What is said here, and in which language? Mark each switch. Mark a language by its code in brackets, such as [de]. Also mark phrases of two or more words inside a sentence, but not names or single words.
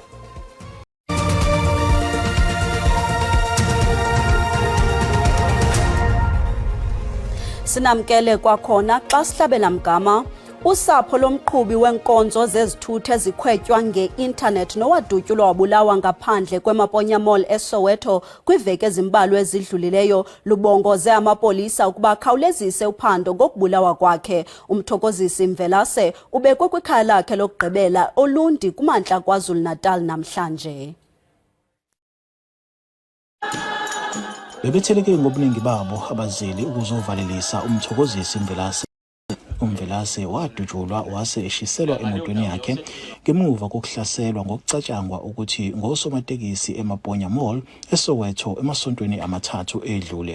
[xh] Sinamkele kwakhona xa sihlabela mgama usapho lomqhubi wenkonzo zezithuthi ezikhwetywa nge-internet nowadutyulwa wabulawa ngaphandle kwemaponya Mall eSoweto kwiveki ezimbalwa ezidlulileyo lubongoze amapolisa ukuba akhawulezise uphando ngokubulawa kwakhe. Umthokozisi Mvelase ubekwe kwikhaya lakhe lokugqibela Olundi kumantla KwaZulu-Natal namhlanje. [zu] Bebetheleke ngobuningi babo abazeli ukuzovalelisa umthokozisi Mvelase. UMvelase wadutshulwa wase eshiselwa emotweni yakhe ngemuva kokuhlaselwa ngokucatshangwa ukuthi ngosomatekisi emaponya Mall eSoweto emasontweni amathathu edlule.